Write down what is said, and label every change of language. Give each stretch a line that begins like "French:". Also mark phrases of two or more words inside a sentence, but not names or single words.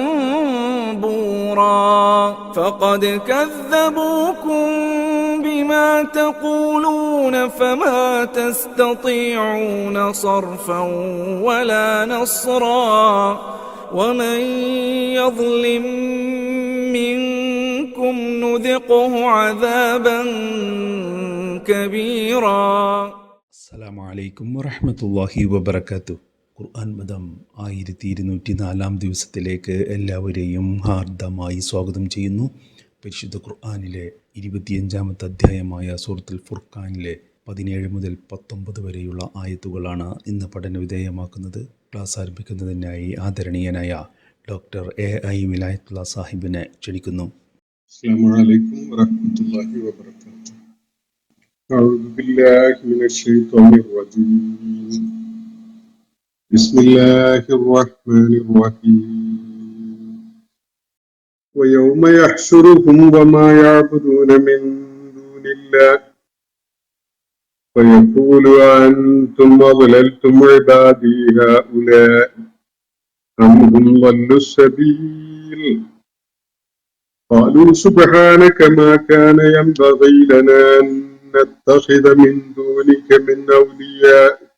Arabic: بورا فقد كذبوكم بما تقولون فما تستطيعون صرفا ولا نصرا ومن يظلم منكم نذقه عذابا كبيرا. السلام عليكم ورحمة الله وبركاته.
Malayalam: ഖുർആൻ മതം 1204 ദിവസത്തിലേക്ക് എല്ലാവരെയും ഹാർദമായി സ്വാഗതം ചെയ്യുന്നു. പരിശുദ്ധ ഖുർആനിലെ 25-ാമത്തെ അധ്യായമായ സൂറത്തുൽ ഫുർഖാനിലെ 17 മുതൽ 19 വരെയുള്ള ആയത്തുകളാണ് ഇന്ന് പഠനവിധേയമാക്കുന്നത്. ക്ലാസ് ആരംഭിക്കുന്നതിനായി ആദരണീയനായ ഡോക്ടർ AI വിലായത്തുള്ള സാഹിബിനെ ക്ഷണിക്കുന്നു.
Arabic: السلام عليكم ورحمة الله وبركاته. أعوذ بالله من الشيطان الرجيم. بسم الله الرحمن الرحيم. ويوم يحشرهم وما يعبدون من دون الله فيقول أنتم أضللتم عبادي هؤلاء أم هم ضلوا السبيل قالوا سبحانك ما كان ينبغي لنا أن نتخذ من دونك من أولياء